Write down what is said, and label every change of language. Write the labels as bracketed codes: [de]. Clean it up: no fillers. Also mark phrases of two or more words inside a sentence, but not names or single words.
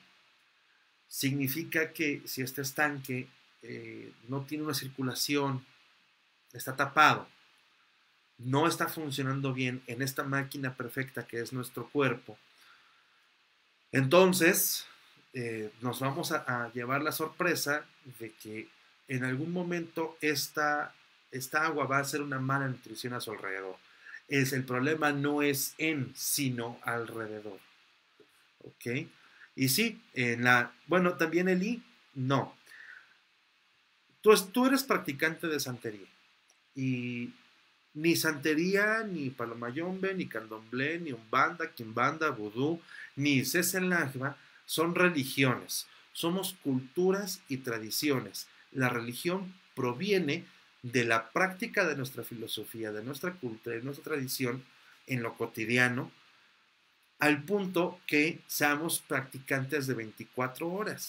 [es] Significa que si este estanque no tiene una circulación, está tapado, no está funcionando bien en esta máquina perfecta que es nuestro cuerpo, entonces nos vamos a llevar la sorpresa de que en algún momento esta agua va a ser una mala nutrición a su alrededor. El problema no es sino alrededor. ¿Ok? Y sí, bueno, también Eli, no. Tú eres practicante de santería. Y ni santería, ni palomayombe, ni candomblé, ni umbanda, quimbanda, vudú, ni seselagma son religiones. Somos culturas y tradiciones. La religión proviene de la práctica de nuestra filosofía, de nuestra cultura, de nuestra tradición en lo cotidiano, al punto que seamos practicantes de 24 horas.